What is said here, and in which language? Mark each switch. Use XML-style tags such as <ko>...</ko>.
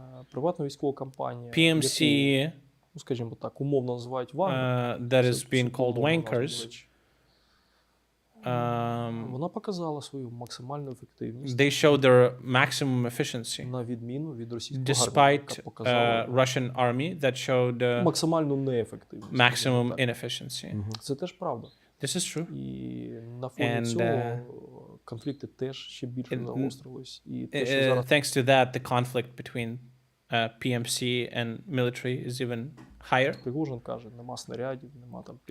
<uk>приватна військова компанія,</uk> <en>PMC,</en> <uk>скажімо так, умовно називають Wagner,</uk> <en>that is being called wankers,</en> <uk>вона показала свою максимальну ефективність.</uk> <en>They showed their maximum efficiency.</en> <uk>На відміну від російського</uk> <en>despite Russian army that showed</en> <uk>максимальну неефективність.</uk> <en>Maximum inefficiency.</en> <uk>Це теж правда.</uk> <en>This is true.</en> <uk>І на фоні цього конфлікти теж ще більше загострились. І те, що зараз...</uk> <en>Thanks to that, the conflict between PMC and military is even higher.</en> <uk>Prigozhin каже, нема снарядів, нема там...</uk>